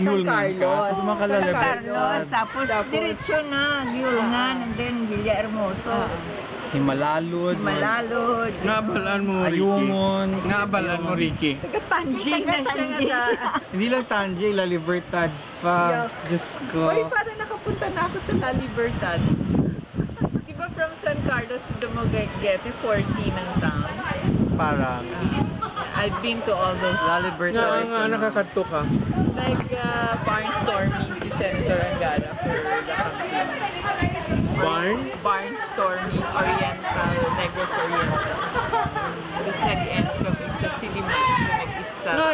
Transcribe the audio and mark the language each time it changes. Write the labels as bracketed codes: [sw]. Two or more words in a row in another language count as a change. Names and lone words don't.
[ceb] Gihulngan ka? Carlos. Sa mga San San Carlos. [tl] Tapos diretso na Gihulngan [en] and then [tl] Villa Hermoso. [ceb] Himalalud. Malalod. Naabalaan mo, Ricky. Ayungon. Naabalaan mo, Ricky. Taga-Tanji na siya nga sa... [tl] Hindi lang Tanjay, La Libertad pa. Diyos ko. Uy, parang nakapunta na ako sa La Libertad. Diba [en] from San Carlos to Dumaguete, [tl] 40 ng town? Parang. [en] I've been to all those. La Libertad. [ceb] Nga, nakakadto ka. [en] Like barnstorming si Senator Angara for the campaign. Barnstorming Oriental, Negros Oriental. [tl] Tapos nag-end kami sa Siliman, so nag-isa.